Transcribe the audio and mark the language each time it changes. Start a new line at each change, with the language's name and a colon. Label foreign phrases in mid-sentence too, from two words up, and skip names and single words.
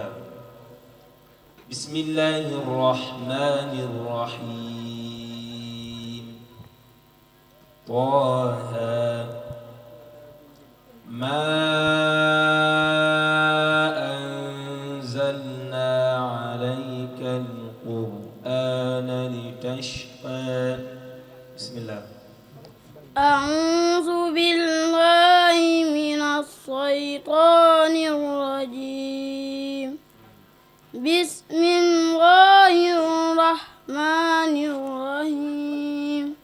Arabic: بسم الله الرحمن الرحيم. طه ما أنزلنا عليك القرآن لتشقى. bismillah. أعوذ بالله من الشيطان الرجيم. بسم الله الرحمن الرحيم.